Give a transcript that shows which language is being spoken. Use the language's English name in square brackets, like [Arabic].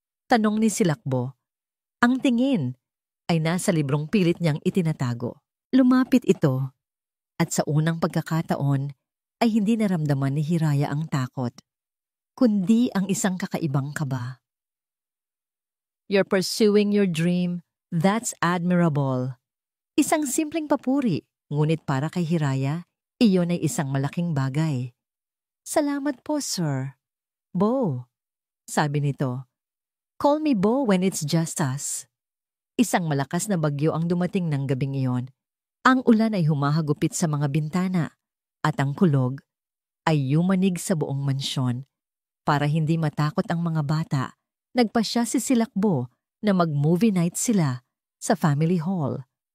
[Filipino] Tanong ni Silakbo. Ang tingin ay nasa librong pilit niyang itinatago. Lumapit ito at sa unang pagkakataon ay hindi naramdaman ni Hiraya ang takot, kundi ang isang kakaibang kaba. [English] You're pursuing your dream, that's admirable. [Filipino] Isang simpleng papuri, ngunit para kay Hiraya, iyon ay isang malaking bagay. Salamat po, sir. Bo, sabi nito. [English] Call me Bo when it's just us. [Filipino] Isang malakas na bagyo ang dumating ng gabing iyon. Ang ulan ay humahagupit sa mga bintana at ang kulog ay yumanig sa buong mansyon. Para hindi matakot ang mga bata, nagpasya si Silakbo na mag-movie night sila sa family hall.